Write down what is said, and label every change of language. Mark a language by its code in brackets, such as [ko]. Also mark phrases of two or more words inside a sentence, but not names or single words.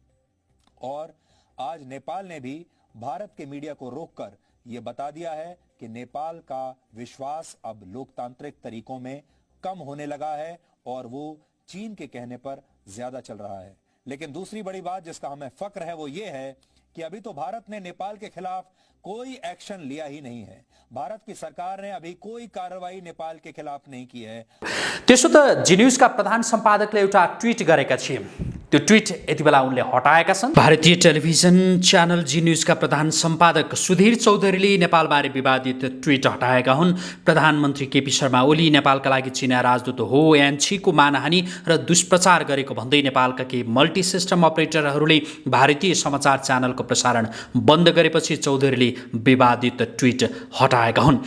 [hi] और आज नेपाल ने भी भारत के मीडिया को रोककर ये बता दिया है कि नेपाल का विश्वास अब लोकतांत्रिक तरीकों में कम होने लगा है और वो चीन के कहने पर ज्यादा चल रहा है। लेकिन दूसरी बड़ी बात जिसका हमें फक्र है वो ये है कि अभी तो भारत ने नेपाल के खिलाफ कोई एक्शन लिया ही नहीं है। भारत की सरकार ने अभी कोई कार्रवाई नेपाल के खिलाफ नहीं की है। [ne] त्यसो त जी न्युजका प्रधान सम्पादकले एउटा ट्विट गरेका थिए, त्यो ट्विट यति बेला उनले हटाएका छन्। भारतीय टेलिभिजन च्यानल जी न्युजका प्रधान सम्पादक सुधीर चौधरीले नेपालबारे विवादित ट्विट हटाएका हुन्। प्रधानमन्त्री केपी शर्मा ओली नेपालका लागि चिनिया राजदूत हो यान्छीको मानहानि र दुष्प्रचार गरेको भन्दै नेपालका केही [en] multi system [ne] अपरेटरहरूले भारतीय समाचार च्यानलको प्रसारण बन्द गरेपछि चौधरीले विवादित ट्विट हटाएका हुन्।